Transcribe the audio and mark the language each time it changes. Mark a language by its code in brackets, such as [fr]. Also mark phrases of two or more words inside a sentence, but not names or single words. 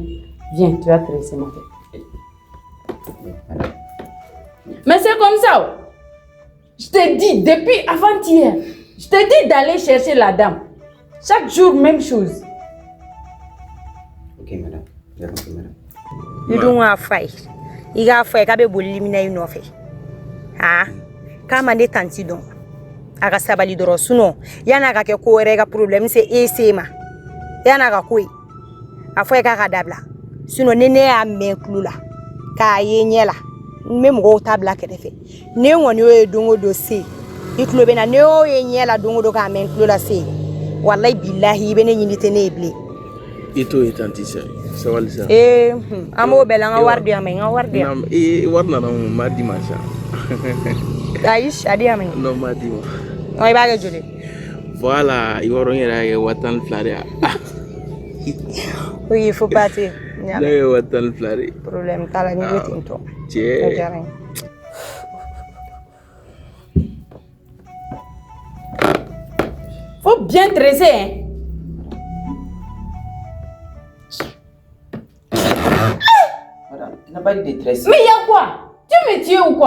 [fr] Viens, tu vas tresser ma tête. Madame. Mais c'est comme ça. Je t'ai dit, depuis avant-hier, je t'ai dit d'aller chercher la dame. Chaque jour, même chose. Ok, madame. J'ai compris, madame. [bm] I dun a fay. I ga fay ka be bolili mina i nofe. Ha? Kama ne tanti don. Aga sabali doro suno. Yana ga ke ko wɛrɛ ka [fr] problème c'est [bm] ese ma. Yana ga koyi. A fay ka ga dabla. Suno ne y'a mɛn kulu la. K'a ye ɲɛ la. Me mɔgɔw ta bila kɛrɛfɛ. Ne ŋɔni y'o ye don o don se. I tulo bɛ na ne y'o ye ɲɛ la don o don k'a mɛn tulo la se. [ar] Wallahi billahi [bm] i bɛ ne ɲini tɛ ne ye bilen. I t'o ye tanti sa. Sabali sa. An b'o bɛɛ la an ka wari di yan mɛ n ka wari di yan. Wari nana mun m'a di ma sa. Ayi a di yan mɛ. Non m'a di ma. I b'a kɛ joli? Voilà, i yɔrɔ n yɛrɛ y'a kɛ 12 de ye. [fr] Oui, il faut partir. [bm] Ne ye 12 de ye. Problème t'a la ni bɛ ten tɔ. Tiɲɛ. [fr] Faut bien dresser, hein. Madame, tu n'as pas dit de tresser. Mais il y a quoi? Tu me tues ou quoi?